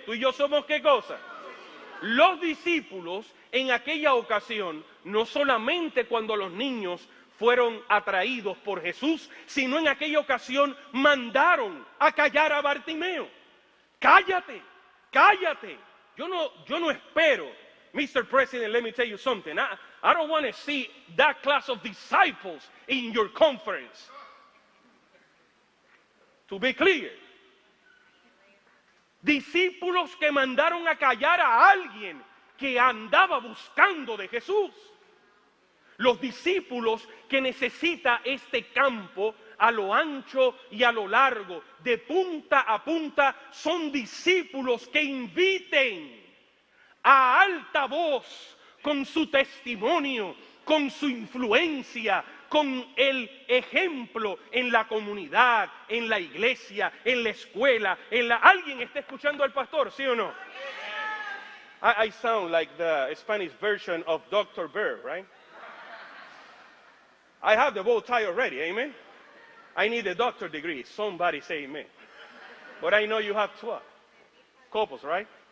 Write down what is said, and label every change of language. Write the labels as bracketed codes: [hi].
[es] ¿Tú y yo somos qué cosa? Los discípulos en aquella ocasión, no solamente cuando los niños fueron atraídos por Jesús, sino en aquella ocasión mandaron a callar a Bartimeo. Cállate, cállate. Yo no espero, Mr. [en] President, let me tell you something. I don't want to see that class of disciples in your conference. To be clear. [es] Discípulos que mandaron a callar a alguien que andaba buscando de Jesús. Los discípulos que necesita este campo a lo ancho y a lo largo, de punta a punta, son discípulos que inviten a alta voz, con su testimonio, con su influencia, con el ejemplo en la comunidad, en la iglesia, en la escuela, ¿Alguien está escuchando al pastor, sí o no? [en] I sound like the Spanish version of Dr. Bear, right? I have the bow tie already, amen? I need a doctor degree. Somebody say amen. But I know you have 12 couples, right?